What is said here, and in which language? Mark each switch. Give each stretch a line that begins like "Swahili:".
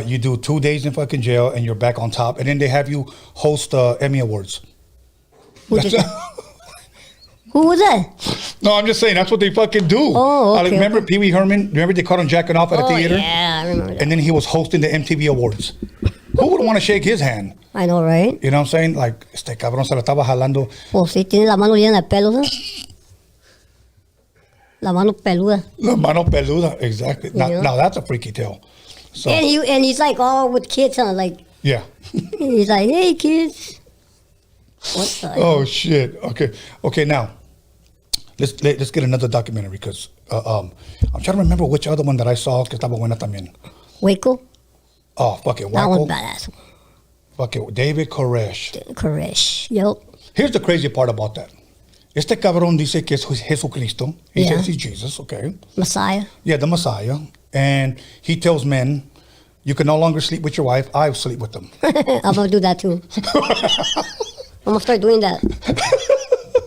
English: You do 2 days in fucking jail, and you're back on top. And then they have you host Emmy Awards. Who did that? Who was that? No, I'm just saying, that's what they fucking do. Oh, okay, remember okay. Pee Wee Herman? Remember they caught him jacking off at a theater? Yeah, I remember that. And then he was hosting the MTV Awards. Who would want to shake his hand? I know, right? You know what I'm saying?
Spanish: Like, este cabrón se la estaba jalando. Pues sí, tiene la mano llena de pelos, ¿eh? La mano peluda. La mano peluda, exactly.
English: Yeah. Now that's a freaky tale. So, And he's like all with kids, huh? Like, yeah. he's like, hey, kids. What the? Oh, shit. Okay, now, let's get another documentary, because I'm trying to remember which other one that I saw
Spanish: que estaba buena también.
English: Waco? Oh, fuck it, That one's Waco. badass. Fuck it, David Koresh. Koresh. Yep. Here's the crazy part about that.
Spanish: Este cabrón dice que es Jesucristo.
English: He Yeah. says he's Jesus, okay? Messiah. Yeah, the Messiah. And he tells men, you can no longer sleep with your wife. I'll sleep with them. I'm going to do that too. I'm going to start doing that.